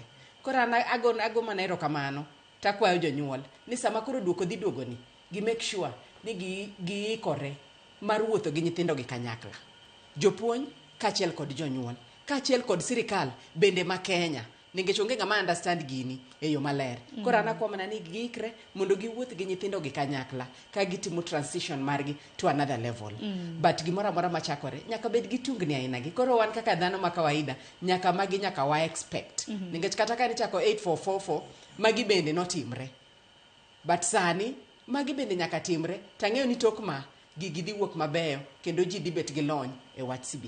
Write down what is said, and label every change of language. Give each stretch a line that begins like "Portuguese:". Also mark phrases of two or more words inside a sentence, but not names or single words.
Luo (Kenya and Tanzania): Koro ago mana erokamano takwayo jonyuol ni sama koro duoko dhi duogo ni, gi
English: make sure
Luo (Kenya and Tanzania): ni giikore mar wuotho gi nyithindo gi kanyakla. Jopuonj kaachiel kod jonyuol, kaachiel kod sirikal bende ma Kenya, nikech onge ng'ama understand gini e yo maler. Koro ana kwa mana ni giikre mondo giwuoth gi nyithindo gi kanyakla ka gitimo transition margi
English: to another level.
Luo (Kenya and Tanzania): But gimoro amora machakore nyaka bed gi tungni aina gi. Koro wan kaka dhano ma kawaida nyaka wa expect. Nikech kata ka nichako 8444 magi bende notimre. But sani magi bende nyaka timre, tang'eyo ni tok ma gigi dhi wuok mabeyo kendo ji dhi bet gi lony e wach CBC.